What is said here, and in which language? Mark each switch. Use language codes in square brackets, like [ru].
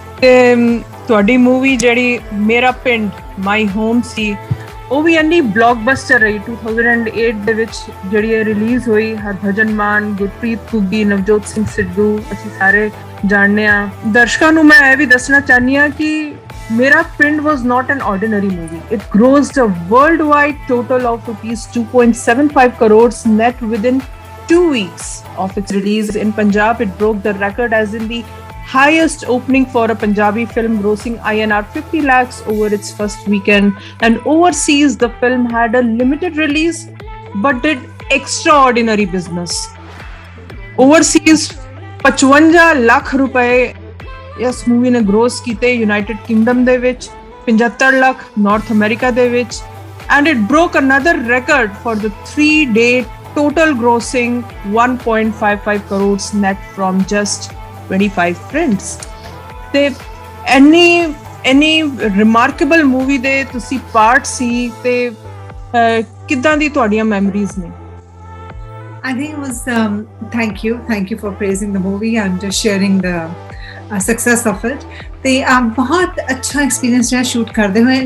[pa] ਤੇ ਤੁਹਾਡੀ ਮੂਵੀ ਜਿਹੜੀ ਮੇਰਾ ਪਿੰਡ ਮਾਈ ਹੋਮ ਸੀ, ਉਹ ਵੀ ਇੰਨੀ ਬਲੌਕਬਸਟਰ ਰਹੀ 2008 ਦੇ ਵਿੱਚ ਜਿਹੜੀ ਇਹ ਰਿਲੀਜ਼ ਹੋਈ। ਹਰਭਜਨ ਮਾਨ, ਗੁਰਪ੍ਰੀਤ ਘੁੱਗੀ, ਨਵਜੋਤ ਸਿੰਘ ਸਿੱਧੂ, ਅਸੀਂ ਸਾਰੇ ਜਾਣਦੇ ਹਾਂ। ਦਰਸ਼ਕਾਂ ਨੂੰ ਮੈਂ ਇਹ ਵੀ ਦੱਸਣਾ ਚਾਹੁੰਦੀ ਹਾਂ ਕਿ ਮੇਰਾ ਪਿੰਡ [en] was not an ordinary movie. It grossed a worldwide total of rupees 2.75 crores net within 2 weeks of its release. In Punjab, it broke the record as in the highest opening for a Punjabi film, grossing INR 50 lakhs over its first weekend. And overseas, the film had a limited release but did extraordinary business. Overseas, 55 lakh [pa] रुपए इस movie ने gross कीते United kingdom दे which, [en] 75 lakh North America दे विच, and it broke another record for the 3-day total grossing 1.55 crores net from just 25 prints. [pa] ਤੇ [en] any remarkable movie [pa] ਦੇ ਤੁਸੀਂ part ਸੀ ਤੇ ਕਿੱਦਾਂ ਦੀ ਤੁਹਾਡੀਆਂ ਮੈਮਰੀਜ਼ ਨੇ? [en] I think it was thank you for praising the movie and sharing the success of it. [pa] ਤੇ ਬਹੁਤ ਅੱਛਾ ਐਕਸਪੀਰੀਅੰਸ ਰਿਹਾ ਸ਼ੂਟ ਕਰਦੇ ਹੋਏ।